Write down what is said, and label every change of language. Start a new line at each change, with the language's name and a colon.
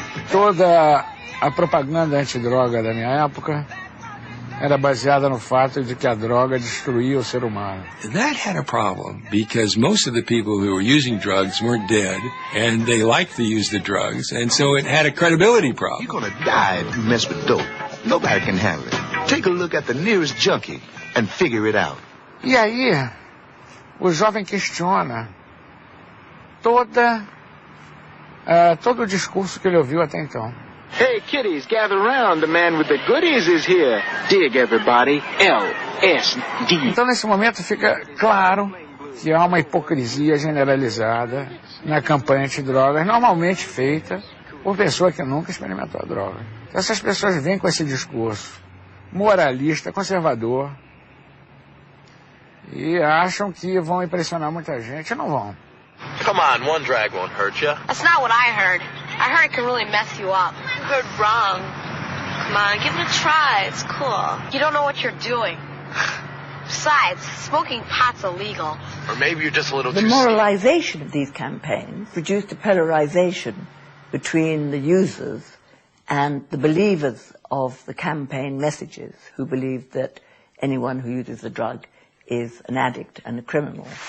Portuguese: Toda a propaganda antidroga da minha época era baseada no fato de que a droga destruía o ser humano.
English: That had a problem because most of the people who were using drugs weren't dead, and they liked to use the drugs, and so it had a credibility problem. You're gonna die if you mess with dope. Nobody can handle it. Take a look at the nearest junkie and figure it out.
Portuguese: E aí, o jovem questiona todo o discurso que ele ouviu até então.
English: Hey, kiddies, gather round. The man with the goodies is here. Dig, everybody. LSD.
Portuguese: Então, nesse momento, fica claro que há uma hipocrisia generalizada na campanha antidrogas, normalmente feita por pessoa que nunca experimentou a droga. Então, essas pessoas vêm com esse discurso moralista, conservador, e acham que vão impressionar muita gente. Não vão.
English: Come on, one drag won't hurt you. That's not what I heard. I heard it can really mess you up. You heard wrong. Come on, give it a try. It's cool. You don't know what you're doing. Besides, smoking pot's illegal. Or maybe you're just a little too... The moralization of these campaigns produced a polarization between the users and the believers of the campaign messages, who believe that anyone who uses the drug is an addict and a criminal.